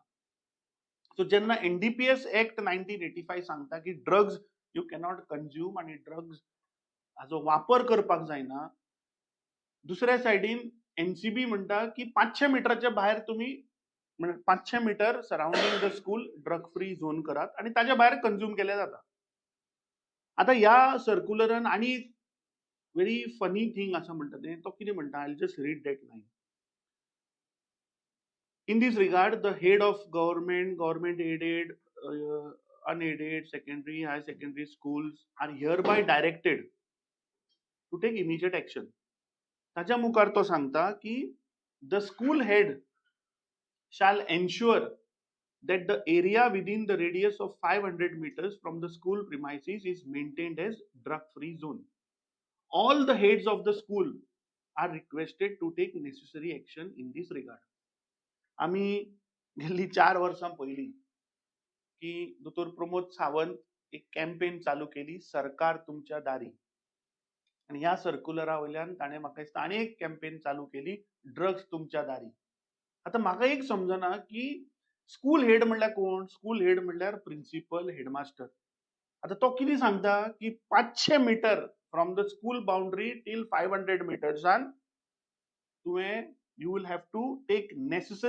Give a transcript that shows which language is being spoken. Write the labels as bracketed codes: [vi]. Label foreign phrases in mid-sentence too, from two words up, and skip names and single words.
[kok] सो जेन्ना एनडीपीएस ऍक्ट 1985 सांगता की [en] drugs you cannot consume [kok] आणि ड्रग्स हाचो वापर करपाक जायना, दुसऱ्या सायडीन एनसीबी म्हणटा की 500 मिटराच्या भायर तुम्ही [en] 500 meter surrounding the school drug free zone [kok] करात आणि ताच्या भायर कन्झ्युम केले जाता. आता ह्या सर्क्युलरान आणि [en] very funny thing [kok] असं म्हणतात ते तो कितें म्हणटा [en] I just read that line. In this regard, the head of government aided, unaided secondary, high secondary schools are hereby directed to take immediate action. [kok] ताच्या मुखार तो सांगता की [en] the school head shall ensure that the area within the radius of 500 meters from the school premises is maintained as drug-free zone. All the heads of the school are requested to take necessary action in this regard. [kok] आम्ही गेल्ली 4 वर्सां पयलीं की दोतोर प्रमोद सावंत एक कॅम्पेन चालू केली सरकार तुमच्या दारी आणि ह्या सर्क्युलरा वयल्यान ताणें म्हाका दिसता आनी एक कॅम्पेन चालू केली ड्रग्स तुमच्या दारी. आता म्हाका एक समजना की [en] school head [kok] म्हणल्यार कोण? [en] school head [kok] म्हणल्यार [en] principal headmaster. [kok] आता तो कितें सांगता की [en] 500 meter from the school boundary [kok] टील 500 मिटर्सान तुवें [en] you will have to take necessary